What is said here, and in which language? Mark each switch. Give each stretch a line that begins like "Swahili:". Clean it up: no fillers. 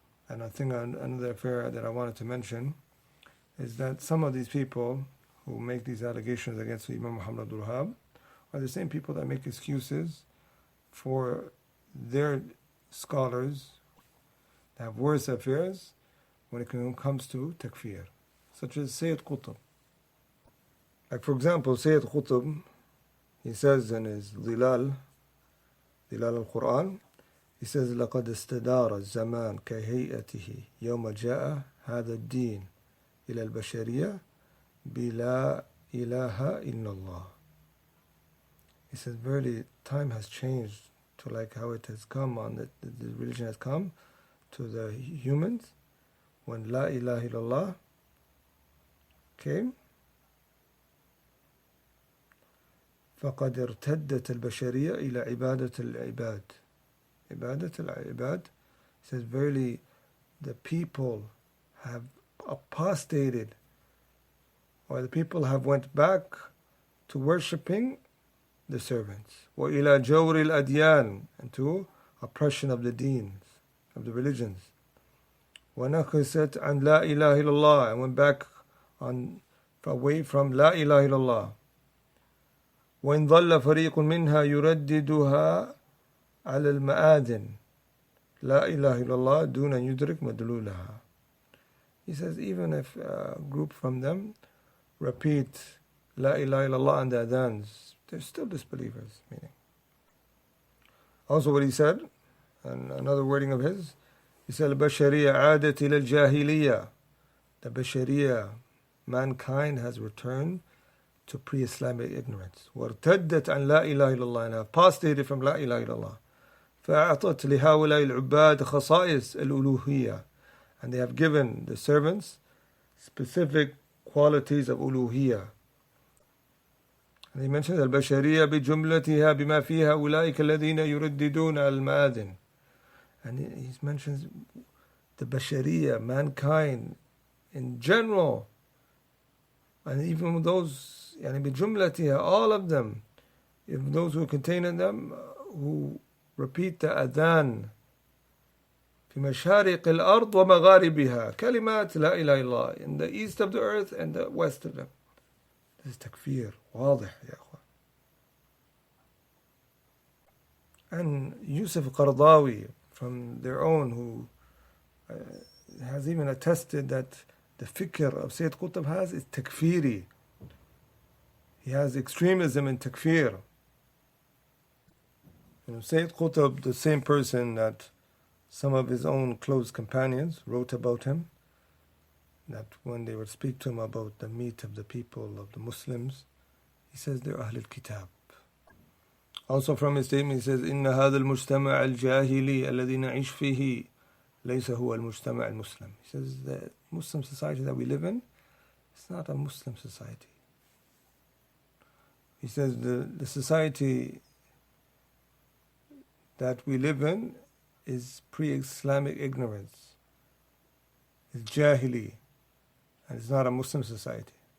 English: And I think another affair that I wanted to mention is that some of these people who make these allegations against Imam Muhammad bin Abdul-Wahaab are the same people that make excuses for their scholars that have worse affairs when it comes to takfir, such as Sayyid Qutb. Like for example, Sayyid Qutb, he says in his Dhilal al-Quran, he says,
Arabic: لَقَدْ اسْتَدَارَ الزَّمَانِ كَهَيْئَتِهِ يَوْمَ جَاءَ هَذَا الدِّينِ إِلَى الْبَشَرِيَّةِ بِلَا إِلَهَ إِلَّا اللَّهِ.
English: He says, verily, time has changed to like how it has come on, the religion has come to the humans when La ilaha illallah came.
Arabic: فَقَدْ ارْتَدَّتِ الْبَشَرِيَّةِ إِلَى عِبَادَةِ الْعِبَادِ.
English: Ibadat al-ibad says, verily, the people have apostated, or the people have went back to worshipping the servants.
Arabic: وَإِلَى جَوْرِ الْأَدْيَانِ,
English: and to oppression of the deens, of the religions.
Arabic: وَنَقِسَتْ عَنْ لَا إِلَهِ إِلَّا اللَّهِ,
English: and went back away from La ilaha illallah.
Arabic: وَإِنْ ظَلَّ فَرِيقٌ مِنْهَا يُرَدِّدُهَا على المآذن لا إله إلا الله دون أن يدرك مدلولها.
English: He says, even if a group from them repeat La ilaha illallah on the adhans, they're still disbelievers. Meaning, also what he said, and another wording of his, he said,
Arabic: البشرية عادت إلى الجاهلية.
English: The Bashariya, mankind, has returned to pre-Islamic ignorance.
Arabic: وارتدت عن لا إله إلا الله,
English: and apostated from
Arabic: لا إله إلا الله. فأعطت لهؤلاء العباد خصائص الألوهية,
English: and they have given the servants specific qualities of uluhiyya. And he mentions
Arabic: البشرية بجملتها بما فيها أولئك الذين يرددون المآذن.
English: And he mentions the Bashariya, mankind in general, and even those,
Arabic: يعني بجملتها,
English: all of them, even those who contain in them, who repeat the adhan
Arabic: في مشارق الأرض ومغاربها كلمات لا إله إلا الله,
English: in the east of the earth and the west of them. This is takfir,
Arabic: واضح يا أخوان.
English: And Yusuf Qardawi, from their own, who has even attested that the fikr of Sayyid Qutb has is takfiri. He has extremism in takfir. Sayyid Qutb, the same person that some of his own close companions wrote about him, that when they would speak to him about the meat of the people, of the Muslims, he says they're Ahlul Kitab. Also from his statement, he says,
Arabic: إِنَّ هَذَا الْمُجْتَمَعَ الْجَاهِلِي الَّذِي نَعِيشْ فِيهِ لَيْسَ هُوَ الْمُجْتَمَعَ الْمُسْلِمِ.
English: He says the Muslim society that we live in, it's not a Muslim society. He says the society that we live in is pre-Islamic ignorance, is jahili, and it's not a Muslim society.